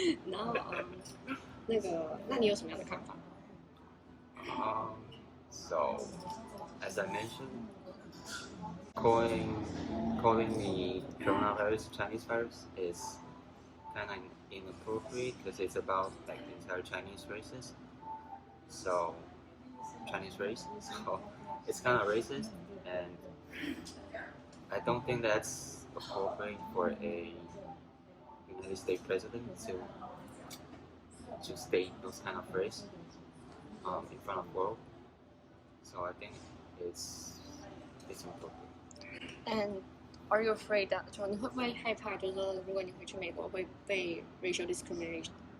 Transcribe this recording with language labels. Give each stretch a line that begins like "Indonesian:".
Chinese: 然后那个，那你有什么样的看法
English: ？So, as I mentioned, calling the coronavirus Chinese virus is kind of inappropriate because it's about like the entire Chinese races. So, Chinese race. So, it's kind of racist, and I don't think that's appropriate for a United States president to state those kind of phrase in front of the world. So I think it's inappropriate.
Chinese: And are you afraid that 说你会不会害怕，就是说如果你回去美国会被 racial discrimination？